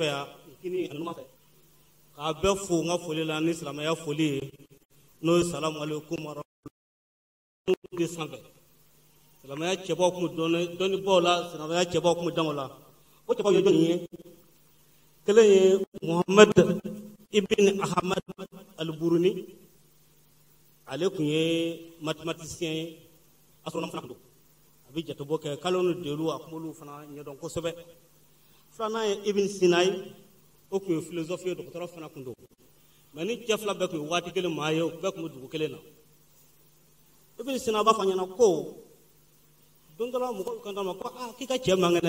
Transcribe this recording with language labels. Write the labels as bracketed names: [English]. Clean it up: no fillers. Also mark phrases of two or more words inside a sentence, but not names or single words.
[Bambara] yan kini ani nɔfɛ k'a bɛɛ fo n ka foli la ni silamɛya foli ye n'o ye salamu aleykum de sanfɛ silamɛya cɛbaw tun bɛ dɔnnibaaw la silamɛya cɛbaw tun bɛ dan o la o cɛbaw ye jɔnni ye kelen ye Muhammad ibn Ahmad al-Buruni ale tun ye mathématicien ye astronome fana tun don a bɛ jatebɔ kɛ kalo ni delu a kumolu fana ɲɛdɔn kosɛbɛ filanan ye Ibn Sina ye o tun ye philosophe ye dɔgɔtɔrɔ fana tun don mais ni cɛ fila bɛɛ tun ye waati kelen maa ye u bɛɛ tun bɛ dugu kelen na Ibn Sina b'a fɔ ɲɛna ko don dɔ la mɔgɔw kan ma ko k'i ka cɛ man kɛnɛ